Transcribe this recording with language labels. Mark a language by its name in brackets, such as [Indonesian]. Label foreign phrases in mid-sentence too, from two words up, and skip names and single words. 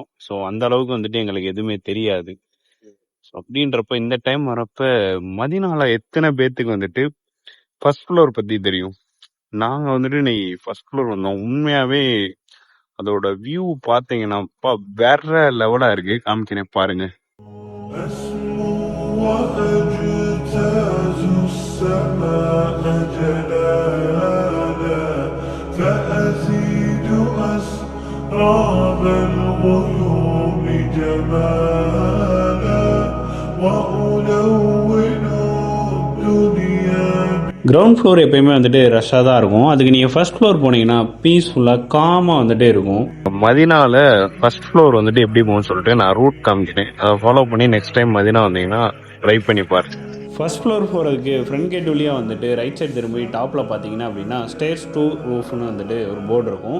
[Tamil] ஸோ அந்த அளவுக்கு வந்துட்டு எங்களுக்கு எதுவுமே தெரியாது. ஸோ அப்படின்றப்ப இந்த டைம் வரப்ப மதீனால எத்தனை பேத்துக்கு வந்துட்டு [English] first floor [Tamil] பத்தி தெரியும்? நாங்க வந்துட்டு இன்னைக்கு [English] first floor [Tamil] வந்தோம். உண்மையாவே அதோட வியூ பாத்தீங்கன்னா வேற லெவலா இருக்கு. காமிக்கிறேன் பாருங்க. [Arabic] أسمو وأجتاز السماء جلالا فأزيد أسراب الغيوم جمالا وألون الدنيا. [English] ground floor [Tamil] எப்பயுமே வந்துட்டு ரஷ்ஷாக தான் இருக்கும். அதுக்கு நீங்கள் [English] first floor [Tamil] போனீங்கன்னா பீஸ்ஃபுல்லாக காமாக வந்துட்டே இருக்கும். மதினால [English] first floor [Tamil] வந்துட்டு எப்படி போகும்னு சொல்லிட்டு நான் ரூட் காமிக்கிறேன். அதை ஃபாலோ பண்ணி [English] next time [Tamil] மதினா வந்தீங்கன்னா ட்ரை பண்ணி பாருங்க. [English] first floor [Tamil] போகிறதுக்கு [English] front gate [Tamil] வழியாக வந்துட்டு [English] right side [Tamil] திரும்பி டாப்பில் பார்த்தீங்கன்னா அப்படின்னா [English] stairs to roof [Tamil] வந்துட்டு ஒரு போர்டு இருக்கும்.